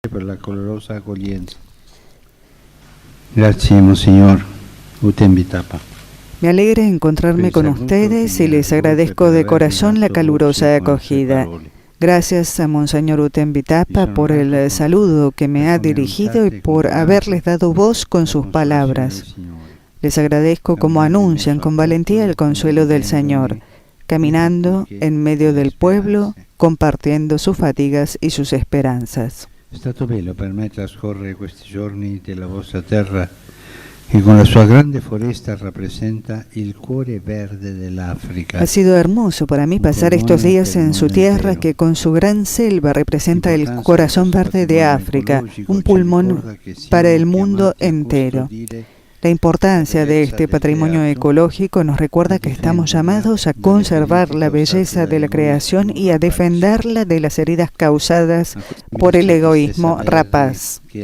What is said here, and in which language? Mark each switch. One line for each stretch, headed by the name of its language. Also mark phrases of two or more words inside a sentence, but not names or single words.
Italian: per la calorosa accoglienza. Grazie, Monsignor Uten Vitapa.
Spanish: Me alegra encontrarme con ustedes y les agradezco de corazón la calurosa acogida. Gracias a Monseñor Uten Vitapa por el saludo que me ha dirigido y por haberles dado voz con sus palabras. Les agradezco como anuncian con valentía el consuelo del Señor, caminando en medio del pueblo, compartiendo sus fatigas y sus esperanzas.
Italian: È stato bello per me trascorrere questi giorni della vostra terra che con la sua grande foresta rappresenta il cuore verde dell'Africa.
Spanish: Ha sido hermoso para mí pasar estos días en su tierra que con su gran selva representa el corazón verde de África, un pulmón para el mundo entero. La importancia de este patrimonio ecológico nos recuerda que estamos llamados a conservar la belleza de la creación y a defenderla de las heridas causadas por el egoísmo rapaz.